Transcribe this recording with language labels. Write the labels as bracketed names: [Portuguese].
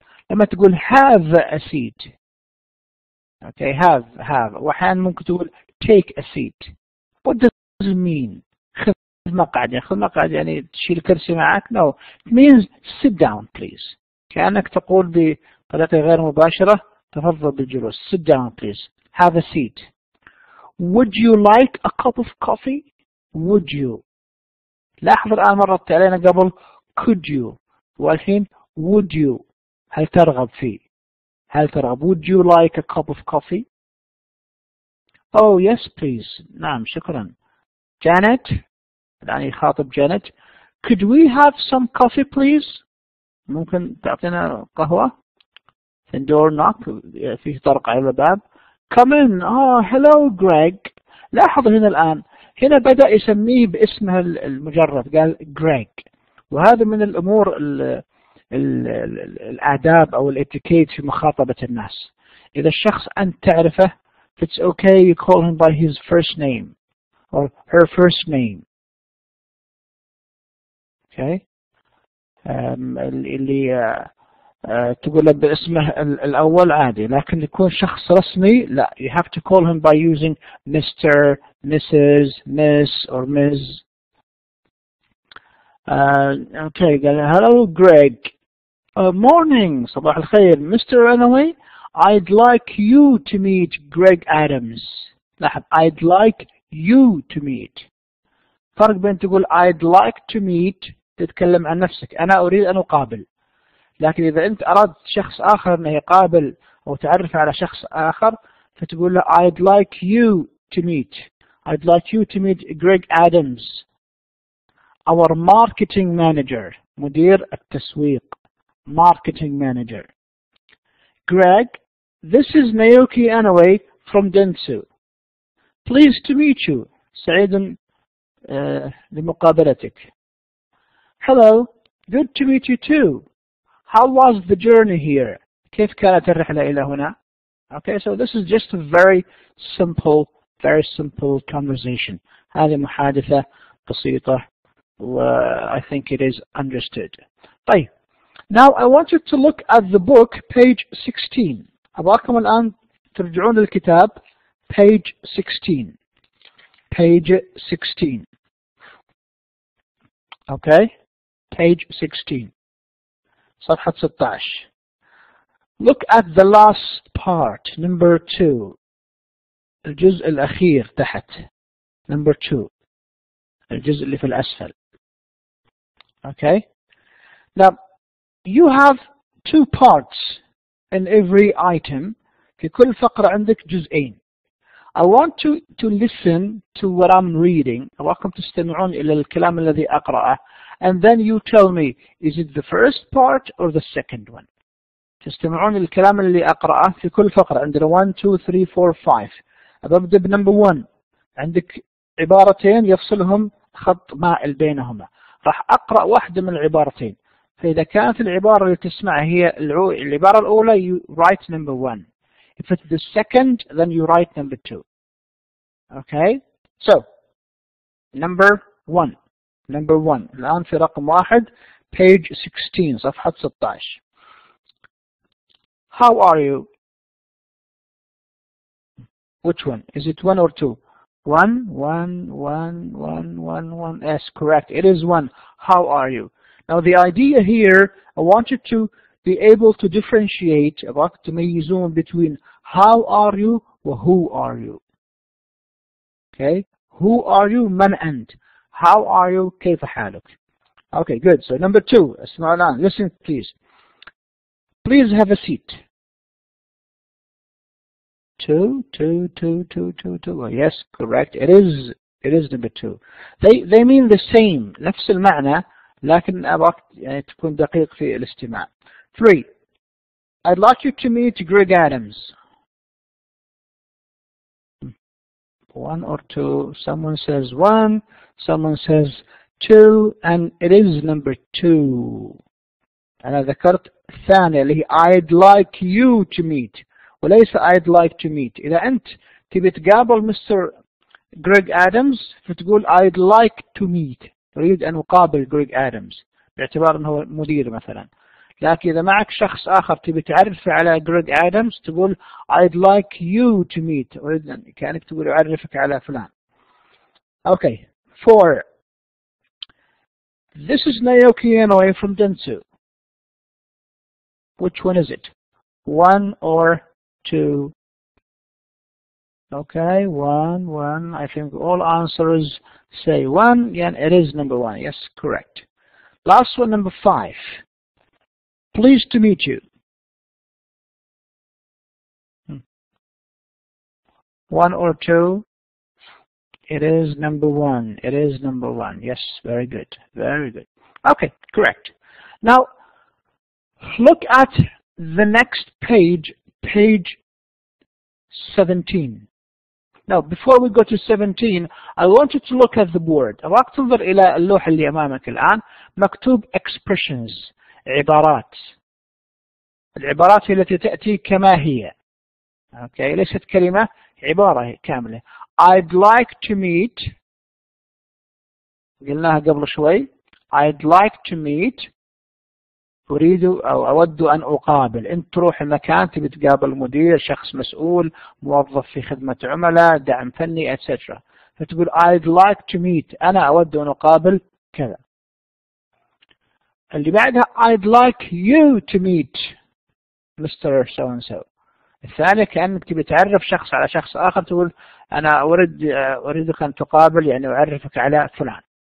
[Arabic] لما تقول [English] have a seat. Okay, have. [Arabic] وأحيانا ممكن تقول [English] take a seat. What does it mean? [Arabic] خذ مقعد يعني تشيل كرسي معك. [English] No, it means sit down please. [Arabic] كأنك تقول بطريقة غير مباشرة تفضل بالجلوس. [English] Sit down please. Have a seat. Would you like a cup of coffee? Would you. [Arabic] لاحظ الآن مرت علينا قبل [English] could you [Arabic] والحين [English] would you. [Arabic] هل ترغب فيه؟ [English] Would you like a cup of coffee? Oh yes please. [Arabic] نعم شكرا. Janet الآن يخاطب Janet. [English] Could we have some coffee please? [Arabic] ممكن تعطينا قهوة؟ [English] door knock [Arabic] فيه طرق على الباب. [English] Come in. Oh hello Greg. [Arabic] لاحظ هنا بدأ يسميه باسمه المجرد، قال Greg. وهذا من الأمور الآداب أو الاتيكيت في مخاطبة الناس. إذا الشخص أنت تعرفه [English] it's okay you call him by his first name or her first name. Okay. [Arabic] اللي تقول له باسمه الأول عادي، لكن يكون شخص رسمي لا. [English] You have to call him by using Mr, Mrs, Miss or Ms. Okay. Hello Greg. Morning. [Arabic] صباح الخير. [English] Mr. Anyway, I'd like you to meet Greg Adams. [Arabic] لاحظ [English] I'd like you to meet. [Arabic] فرق بين تقول [English] I'd like to meet [Arabic] تتكلم عن نفسك، أنا أريد أن أقابل. لكن إذا أنت أردت شخص آخر أنه يقابل أو تعرف على شخص آخر فتقول له [English] I'd like you to meet. I'd like you to meet Greg Adams, our marketing manager. [Arabic] مدير التسويق. [English] Marketing manager. Greg, this is Naoki Anyway from Dentsu. Pleased to meet you. سعيد لمقابلتك. Hello, good to meet you too. How was the journey here? [Arabic] كيف كانت الرحلة إلى هنا? [English] Okay, so this is just a very simple conversation. [Arabic] هذه محادثة بسيطة [English] I think it is understood. [Arabic] طيب. [English] Now I want you to look at the book page 16. [Arabic] أبغاكم الآن ترجعون للكتاب page 16. [English] Page 16. Okay? Page 16. [Arabic] صفحة 16. [English] Look at the last part, number 2. [Arabic] الجزء الأخير تحت. [English] Number 2. [Arabic] الجزء اللي في الأسفل. [English] Okay? Now, you have 2 parts in every item. [Arabic] في كل فقرة عندك جزئين. [English] I want to listen to what I'm reading. [Arabic] أراكم تستمعون إلى الكلام الذي أقرأه. [English] And then you tell me, is it the first part or the second one? [Arabic] تستمعون للكلام اللي أقرأه في كل فقرة. عندنا 1 2 3 4 5. أبدأ بنمبر 1. عندك عبارتين يفصلهم خط مائل بينهما. راح أقرأ واحدة من العبارتين. فإذا كانت العبارة اللي تسمعها هي العبارة الأولى, [English] you write number 1. If it's the second, then you write number 2. Okay? So, number 1. Number 1. [Arabic] الآن في رقم 1, page 16, صفحة 16. [English] How are you? Which one? Is it 1 or 2? 1, 1, 1, 1, 1, 1. Yes, correct. It is 1. How are you? Now the idea here, I want you to be able to differentiate about تميزون between how are you و who are you. Okay? Who are you? [Arabic] من أنت. [English] How are you? [Arabic] كيف حالك? [English] Okay, good. So number 2. [Arabic] اسمعوا الآن. [English] Listen please. Please have a seat. 2, 2, 2, 2, 2, 2. Yes, correct. It is number 2. They mean the same. [Arabic] نفس المعنى. لكن أبغاك يعني تكون دقيق في الاستماع. [English] 3. I'd like you to meet Greg Adams. 1 or 2. Someone says 1. Someone says 2. And it is number 2. [Arabic] أنا ذكرت الثانية اللي هي [English] I'd like you to meet. [Arabic] وليس [English] I'd like to meet. [Arabic] إذا أنت تبي تقابل مستر جريج آدمز فتقول [English] I'd like to meet. [Arabic] أريد أن أقابل جريج آدمز باعتبار أنه مدير مثلا. لكن إذا معك شخص آخر تبي تعرف على جريج آدمز تقول [English] I'd like you to meet. [Arabic] أريد أن كأنك تقول أعرفك على فلان. [English] Okay. 4. This is Naoki Inoue from Dentsu. Which one is it? 1 or 2? Okay, 1, 1. I think all answers say 1. Yeah, it is number 1. Yes, correct. Last one, number 5. Pleased to meet you. 1 or 2? It is number 1. It is number 1. Yes, very good. Very good. Okay, correct. Now, look at the next page, page 17. Now, before we go to 17, I want you to look at the board. [Arabic] أبغاك تنظر إلى اللوحة اللي أمامك الآن. مكتوب expressions. عبارات. العبارات هي التي تأتي كما هي. Okay, ليست كلمة، عبارة كاملة. [English] I'd like to meet. [Arabic] قلناها قبل شوي. [English] I'd like to meet. [Arabic] أريد أو أود أن أقابل. أنت تروح المكان تبي تقابل مدير، شخص مسؤول، موظف في خدمة عملاء، دعم فني etc. فتقول [English] I'd like to meet. [Arabic] أنا أود أن أقابل كذا. اللي بعدها [English] I'd like you to meet Mr. so and so. [Arabic] الثانية كأنك تبي تعرف شخص على شخص آخر تقول أنا أريدك أن تقابل يعني أعرفك على فلان.